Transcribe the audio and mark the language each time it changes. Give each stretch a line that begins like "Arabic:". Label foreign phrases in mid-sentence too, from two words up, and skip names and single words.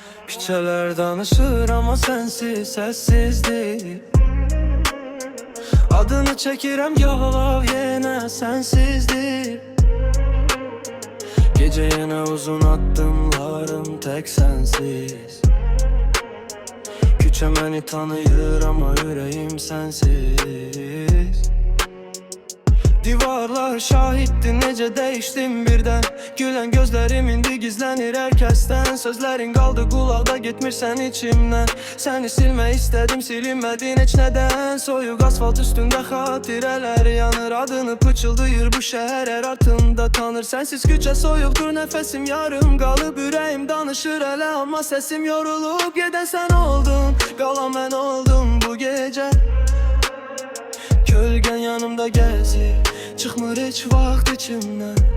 Azerbaijani: Küçələr danışır ama sensiz sessizdir. Adını çəkirəm yalan yenə sensizdir.
Turkish: Gece yine uzun addımlarım tek sensiz.
Azerbaijani: Küçə məni tanıyır ama yüreğim sensiz. Divarlar şahitdi necə değiştim birden.
Turkish: Gülen gözlerim indi gizlenir herkesten. Sözlerin kaldı kulağda gitmirsən içimden. Seni silme istedim silinmedin hiç neden.
Azerbaijani: Soyuq asfalt üstünde xatirələr yanır. Adını pıçıldayır bu şəhər her artımda tanır. Sensiz küçə soyuqdur nefesim yarım qalıb. Ürəyim danışır elə ama sesim yorulub. Gedən sən oldun qalan mən oldum bu gece. Kölgən yanımda gəzir, çıxmır heç vaxt içimdən.